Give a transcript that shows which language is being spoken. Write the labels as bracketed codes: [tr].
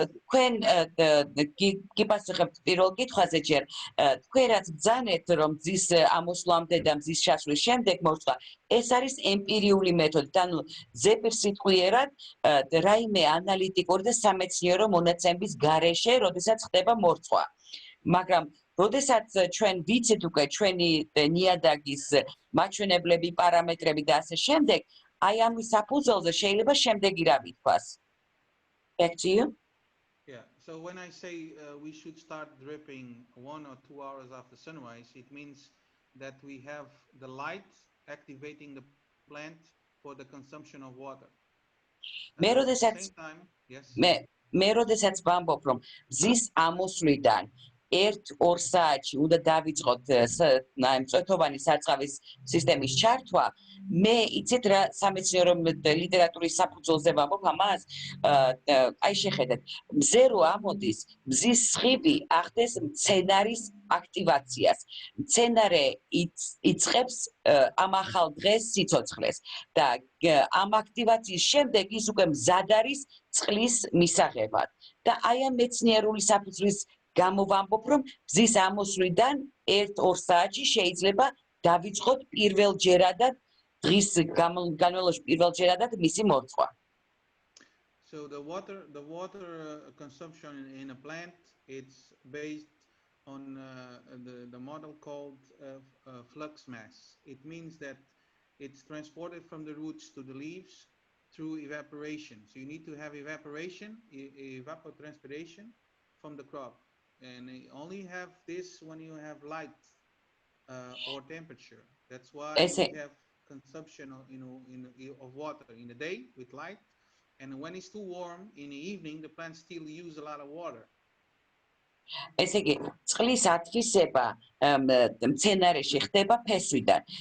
[ka] თქვენ გიპასუხებთ პირველ კითხვაზე ჯერ თქვენ რაც ბრძანეთ რომ მზის ამოსვლამდე და მზის ჩასვლის შემდეგ მორწყვა ეს არის ემპირიული მეთოდი ანუ ზეპირსიტყვიერად რაიმე ანალიტიკური და სამეცნიერო მონაცემების გარეშე როდესაც ხდება მორწყვა მაგრამ როდესაც ჩვენ ვიცით უკვე ჩვენი ნიადაგის მაჩვენებლები პარამეტრები და ასე შემდეგ აი ამის საფუძველზე შეიძლება შემდეგი რა ვითქვას. [en] Back to you. Yeah, so when I say we should start dripping 1 or 2 hours after sunrise, it means that we have the light activating the plant for the consumption of water. At the same time, yes. [ka] მე როდესაც ვამბობ რომ მზის ამოსვლიდან 1-2 საათში უნდა დავიწყოთ მწვეთოვანი სარწყავის სისტემის ჩართვა მე იცით რა სამეცნიერო ლიტერატურის საფუძველზე ვამბობ ამას აი შეხედეთ მზე რო ამოდის მზის სხივი ახდენს მცენარის აქტივაციას მცენარე იწყებს ამ ახალ დღეს სიცოცხლეს და ამ აქტივაციის შემდეგ ის უკვე მზად არის წყლის მისაღებად და აი ამ მეცნიერული საფუძვლის გამო ვამბობ რომ მზის ამოსვლიდან 1-2 საათში შეიძლება დავიწყოთ პირველჯერადად დღის განმავლობაში პირველჯერადად მისი მორწყვა. [en] So the water consumption in a plant it's based on the model called flux mass. It means that it's transported from the roots to the leaves through evaporation. So you need to have evaporation, evapotranspiration from the crop. And you only have this when you have light or temperature. That's why you have consumption of water in the day with light. And when it's too warm in the evening, the plants still use a lot of water. [ka] ესე იგი, წყლის ათვისება მცენარეში ხდება ფესვიდან.